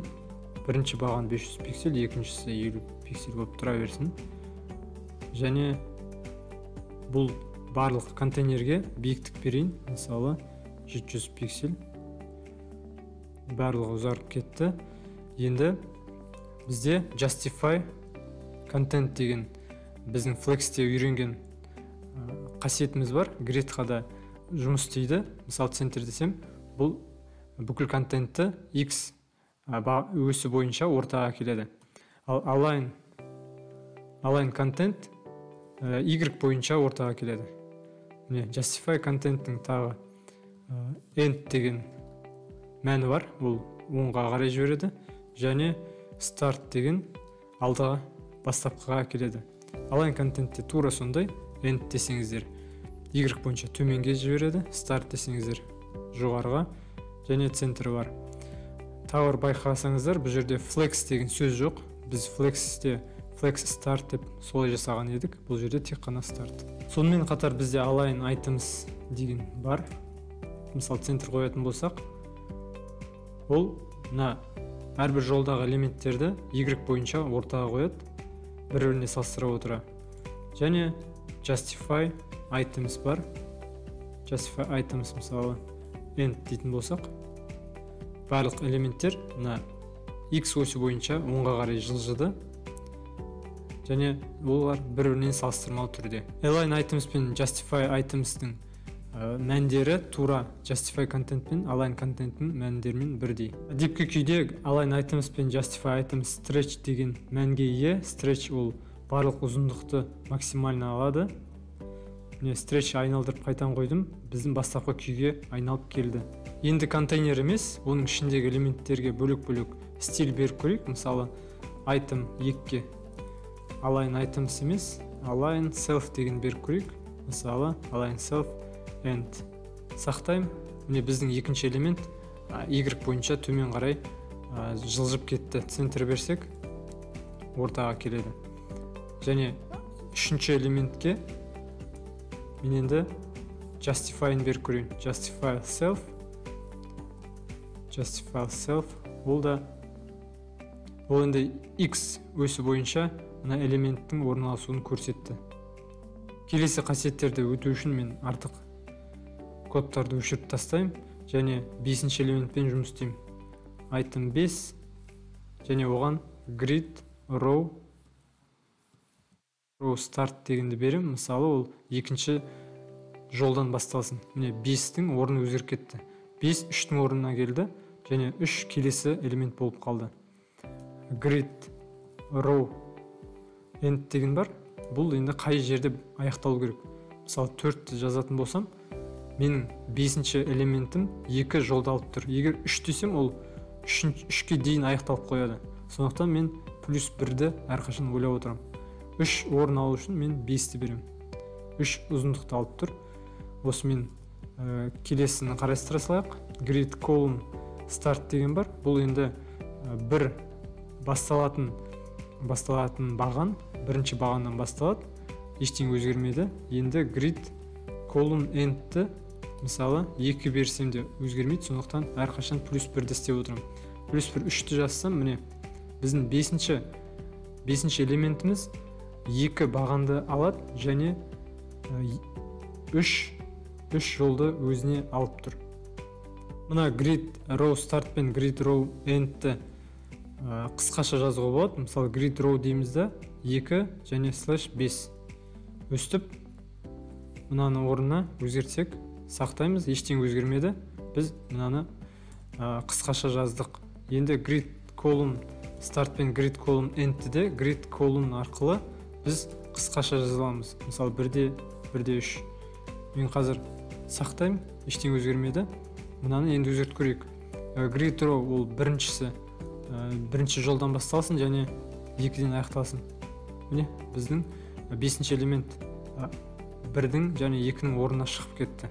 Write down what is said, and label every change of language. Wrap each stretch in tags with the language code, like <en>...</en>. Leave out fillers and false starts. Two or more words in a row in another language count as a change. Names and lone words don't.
<kk>Бірінші баған 500 пиксель, екіншісі 50 пиксель болып тұра берсін. Және бұл барлық контейнерге биіктік берейін. Мысалы 700 пиксель. Барлығы ұзарып кетті. Енді бізде</kk> <en>justify content</en> <kk>деген біздің Flex'те үйренген қасиетіміз бар. Grid'қа да жұмыс істейді. Мысалы center десем, бұл бүкіл контентті X өсі бойынша ортаға келеді. Ал</kk> <en>align content</en> <kk>Y бойынша ортаға келеді.</kk> <en>Justify content-тің</en> <kk>тағы end деген мәні бар. Ол оңға қарай жібереді. Және start деген алдыға бастапқыға келеді.</kk> <en>Align content-те</en> <kk>тура сондай. End десеңіздер Y бойынша төменге жібереді. Start десеңіздер жоғарыға. Және center бар. Тауыр байқасаңыздар, бұл жерде flex деген сөз жоқ. Біз flex'те</kk> <en>flex start</en> <kk>деп солай жасаған едік. Бұл жерде тек қана start. Сонымен қатар бізде</kk> <en>align items</en> <kk>деген бар. Мысалы center қоятын болсақ, ол мына әрбір жолдағы элементтерді Y бойынша ортаға қояды, бір-біріне салыстыра отыра. Және</kk> <en>justify items</en> <kk>бар.</kk> <en>Justify items</en> <kk>мысалы end дейтін болсақ, барлық элементтер мына X осі бойынша оңға қарай жылжыды. Және олар бір-бірінен салыстырмалы түрде.</kk> <en>Align items</en> <kk>пен</kk> <en>justify items-тің</en> <kk>мәндері тура</kk> <en>justify content</en> <kk>пен</kk> <en>align content-тің</en> <kk>мәндерімен бірдей. Дипкі күйде</kk> <en>align items</en> <kk>пен</kk> <en>justify items</en> <kk>stretch деген мәнге ие. Stretch ол барлық ұзындықты максимально алады. Stretch айналдырып қайтан қойдым, біздің бастапқы күйге айналып келді. Енді контейнер емес, оның ішіндегі элементтерге бөлек-бөлек стиль беріп көрейік. Мысалы, item 2-ке</kk> <en>align items</en> <kk>емес,</kk> <en>align self</en> <kk>деген беріп көрейік. Мысалы,</kk> <en>align self end.</en> <kk>Сақтайым. Міне біздің екінші элемент Y бойынша төмен қарай жылжып кетті. Center берсек, ортаға келеді. Және үшінші элементке мен енді justify-ын беріп көрейін.</kk> <en>Justify self.</en> <kk>Ол енді X өсі бойынша мына элементтің орналасуын көрсетті. Келесі қасиеттерді өту үшін мен артық кодтарды өшіріп тастаймын және 5-ші элементпен жұмыс істеймін. Item 5 және оған</kk> <en>grid row start</en> <kk>дегенді берем. Мысалы, ол екінші жолдан басталсын. Міне 5-тің орны өзгеріп кетті. 5 3-тің орнына келді және 3 келесі элемент болып қалды.</kk> <en>Grid row end</en> <kk>деген бар. Бұл енді қай жерде аяқталу керек. Мысалы 4-ті жазатын болсам, менің 5-ші элементім 2 жолда алып тұр. Егер 3 десем, ол 3-ке дейін аяқталып қояды. Сондықтан мен плюс 1-ді әрқашан ойлап отырамын. 3 орын алу үшін мен 5-ті берем. 3 ұзындықты алып тұр. Осы мен келесіні қарастыра салайық.</kk> <en>Grid column start</en> <kk>деген бар. Бұл енді бір басталатын баған, бірінші бағаннан басталады. ештеңе өзгермеді. Енді</kk> <en>grid column endті</en> <kk>мысалы 2 берсем де өзгермейді, сондықтан әрқашан +1-ді істеп отырамын. +1 3-ті жазсам, міне біздің 5-ші элементіміз 2 бағанды алады және 3 жолды өзіне алып тұр. Мына</kk> <en>grid row start</en> <kk>пен</kk> <en>grid row endті</en> <kk>қысқаша жазуға болады. Мысалы</kk> <en>grid row</en> <kk>деймізді 2 және /5 өстіп, мынаны орнына өзгертсек, сақтаймыз, ештеңе өзгермеді. Біз мынаны қысқаша жаздық. Енді</kk> <en>grid column start</en> <kk>пен</kk> <en>grid column endті</en> <kk>де</kk> <en>grid column</en> <kk>арқылы біз қысқаша жазыламыз. Мысалы 1-де 3. Мен қазір сақтаймын, ештеңе өзгермеді. Мынаны енді өзгертіп көрейік.</kk> <en>Grid row</en> <kk>ол бірінші жолдан басталсын және 2-ден аяқталсын. Міне біздің 5-ші элемент 1-дің және 2-нің орнына шығып кетті.</kk>